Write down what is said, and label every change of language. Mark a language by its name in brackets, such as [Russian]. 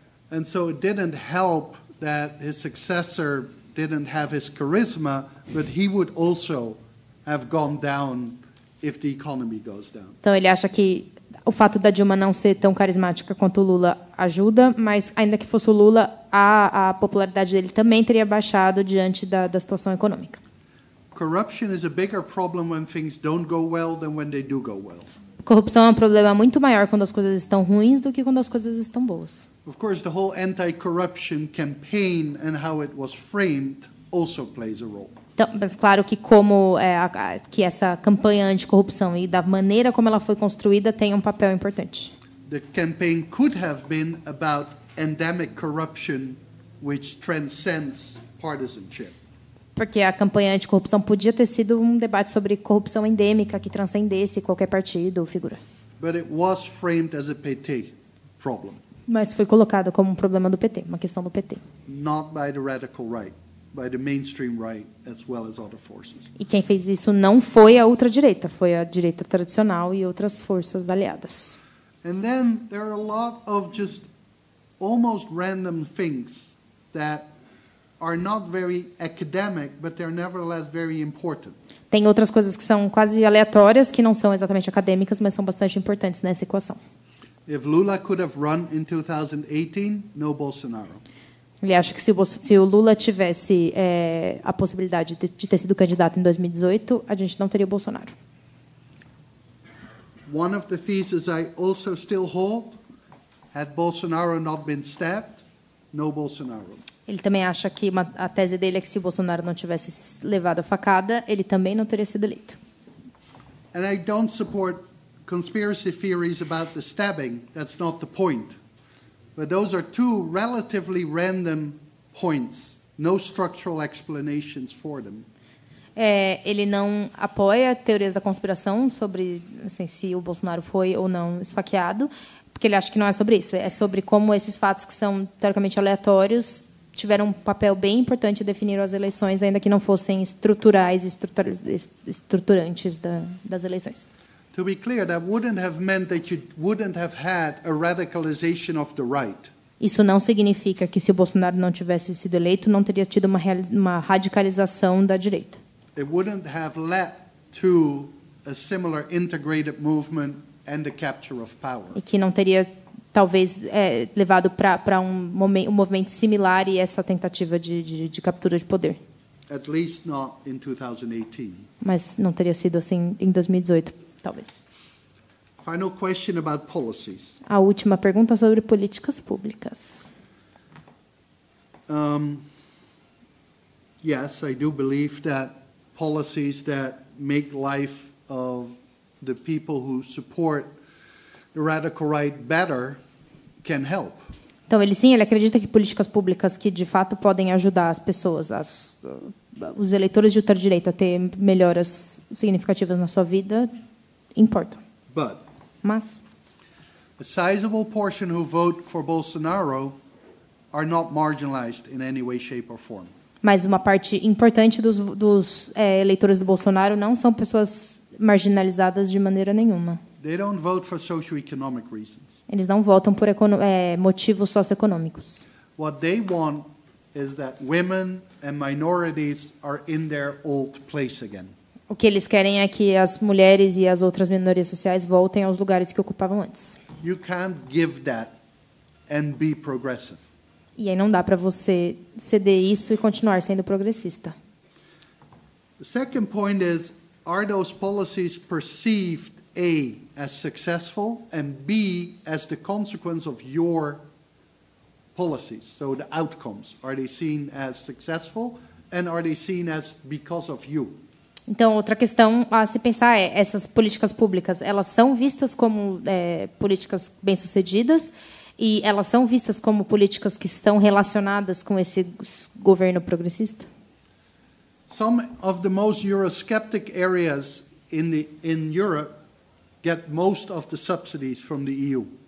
[English] And so it didn't help that his successor didn't have his charisma, but he would also have gone down if the economy goes down. [Portuguese] Então ele acha que o fato da Dilma não ser tão carismática quanto o Lula ajuda, mas ainda que fosse o Lula, a popularidade dele também teria baixado diante da situação econômica. [English] Corruption is a bigger problem when things don't go well than when they do go well. [Portuguese] Corrupção é um problema muito maior quando as coisas estão ruins do que quando as coisas estão boas. [English] Of course, the whole anti-corruption campaign and how it was framed also plays a role. [Portuguese] Então, mas claro que que essa campanha anticorrupção e da maneira como ela foi construída tem um papel importante. [English] The campaign could have been about endemic corruption, which transcends partisanship. [Portuguese] Porque a campanha anticorrupção podia ter sido um debate sobre corrupção endêmica que transcendesse qualquer partido ou figura. [English] But it was framed as a PT problem. [Portuguese] Mas foi colocado como um problema do PT, uma questão do PT. [English] Not by the radical right, by the mainstream right, as well as other forces. [Portuguese] E quem fez isso não foi a ultradireita, foi a direita tradicional e outras forças aliadas. [English] And then there are a lot of just almost random things that are not very academic, but they're nevertheless very important. [Portuguese] Tem outras coisas que são quase aleatórias, que não são exatamente acadêmicas, mas são bastante importantes nessa equação. [English] If Lula could have run in 2018, no Bolsonaro. [Portuguese] Ele acha que se o Lula tivesse a possibilidade de ter sido candidato em 2018, a gente não teria o Bolsonaro. [English] One of the theses I also still hold, had Bolsonaro not been stabbed, no Bolsonaro. [Portuguese] Ele também acha que a tese dele é que se o Bolsonaro não tivesse levado a facada, ele também não teria sido eleito. [English] And I don't support conspiracy theories about the stabbing. That's not the point. But those are two relatively random points. No structural explanations for them. [Portuguese] Ele não apoia teorias da conspiração sobre assim, se o Bolsonaro foi ou não esfaqueado, porque ele acha que não é sobre isso. É sobre como esses fatos que são teoricamente aleatórios tiveram um papel bem importante em definir as eleições, ainda que não fossem estruturais e estruturantes das eleições. [English] To be clear, that wouldn't have meant that you wouldn't have had a radicalization of the right. [Portuguese] Isso não significa que, se o Bolsonaro não tivesse sido eleito, não teria tido uma radicalização da direita. [English] It wouldn't have led to a similar integrated movement and the capture of power. [Portuguese] E que não teria, talvez, levado para um movimento similar e essa tentativa de captura de poder. [English] At least not in 2018. [Portuguese] Mas não teria sido assim em 2018, talvez. [English] Final question about policies. [Portuguese] A última pergunta sobre políticas públicas. [English] Yes, I do believe that policies that make life of the people who support the radical right better can help. [Portuguese] Então, ele acredita que políticas públicas que, de fato, podem ajudar as pessoas, os eleitores de ultradireita a ter melhoras significativas na sua vida, importam. Mas [English] a sizable portion who vote for Bolsonaro are not marginalized in any way, shape or form. [Portuguese] Mas uma parte importante dos eleitores do Bolsonaro não são pessoas marginalizadas de maneira nenhuma. [English] They don't vote for socioeconomic reasons. [Portuguese] Eles não votam por motivos socioeconômicos. [English] What they want is that women and minorities are in their old place again. [Portuguese] O que eles querem é que as mulheres e as outras minorias sociais voltem aos lugares que ocupavam antes. [English] You can't give that and be progressive. [Portuguese] E aí não dá para você ceder isso e continuar sendo progressista. [English] The second point is, are those policies perceived A, as successful, and B, as the consequence of your policies? So the outcomes, are they seen as successful and are they seen as because of you? [Portuguese] Então, outra questão a se pensar é, essas políticas públicas, elas são vistas como políticas bem-sucedidas e elas são vistas como políticas que estão relacionadas com esse governo progressista? [English] Some of the most Eurosceptic areas in Europe get most of the subsidies from the EU.